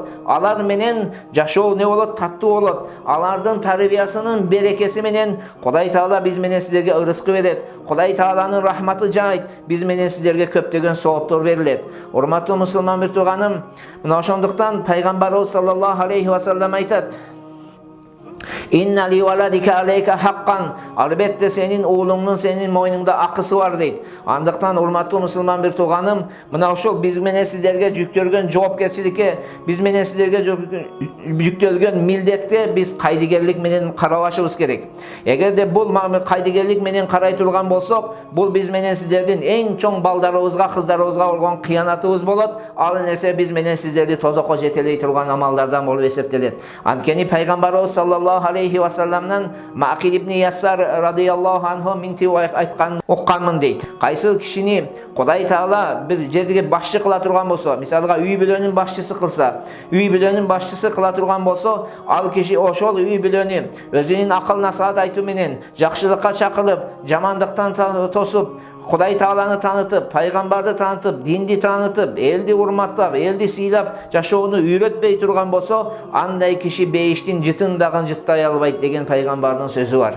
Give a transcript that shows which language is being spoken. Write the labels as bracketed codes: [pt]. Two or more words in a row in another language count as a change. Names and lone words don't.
[ky] Алар менен жашоо не болот? Таттуу болот. Алардын тарбиясынын берекеси менен Кудай Таала биз менен силерге ырыскы берет. Кудай Тааланын рахматы жайт, биз менен силерге көптөгөн сооптор берилет. Урматтуу мусулман бир тууганым, мына ошондуктан пайгамбарыбыз [ar] صلى الله عليه وسلم [ky] айтат: [ar] إن لولدك عليك حقا. [ky] Албетте сенин уулуңдун сенин мойнуңда акысы бар дейт. Андыктан урматтуу мусулман бир тууганым, мына ошол биз менен сиздерге жүктөлгөн жоопкерчиликке, биз менен сиздерге жүктөлгөн милдетке биз кайдыгерлик менен карабашыбыз керек. Эгерде бул кайдыгерлик менен карай турган болсок, бул биз менен сиздердин эң чоң балдарыбызга, кыздарыбызга болгон кыянатыбыз болот. Ал нерсе биз менен сиздерди тозокко жетелей турган амалдардан болуп эсептелет. Анткени пайгамбарыбыз [ar] صلى الله عليه وسلم [ky] Мақил ибн Яссар [ar] رضي الله عنه [ky] минтип айткан укканмын дейт. Кайсы кишини Кудай Таала бир жерге башчы кыла турган болсо, мисалга үй бүлөнүн башчысы кылса, үй бүлөнүн башчысы кыла турган болсо, ал киши ошол үй бүлөнү өзүнүн акыл насаат айтуу менен жакшылыкка чакырып, жамандыктан тосуп, Кудай Тааланы танытып, пайгамбарды танытып, динди танытып, элди урматтап, элди сыйлап жашоону үйрөтпөй турган болсо, андай киши бейиштин жытын дагы жыттай албайт деген пайгамбардын сөзү бар.